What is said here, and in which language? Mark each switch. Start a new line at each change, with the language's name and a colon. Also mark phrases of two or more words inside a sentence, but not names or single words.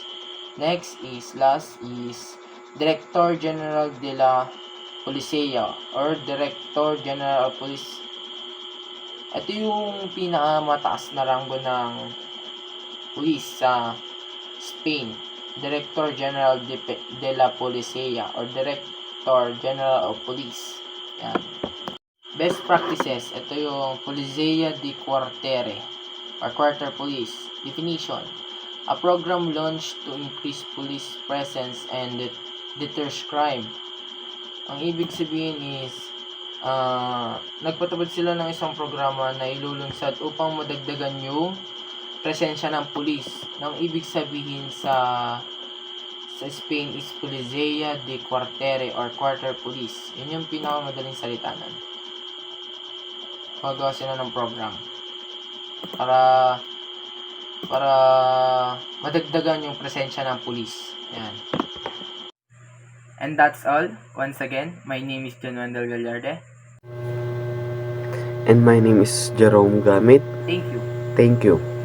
English: Next is Director General de la Policia or Director General of Police.
Filipino: Ito yung pinakamataas na ranggo ng police sa Spain.
English: Director General de la Policia or Director General of Police.
Filipino: Yan.
English: Best practices. Ito yung Policia de Quartiere or Quarter Police. Definition. A program launched to increase police presence and deters crime.
Filipino: Ang ibig sabihin is, nagpatupad sila ng isang programa na ilulunsad upang madagdagan yung presensya ng pulis. Ang ibig sabihin sa Spain is Policia de Quartiere or Quarter Police. Yun yung pinakamadaling salita nun. Magawa sila ng program para madagdagan yung presensya ng pulis. Yan.
English: And that's all. Once again, my name is John Wendell Gallarde. And my name is Jerome Gamit. Thank you. Thank you.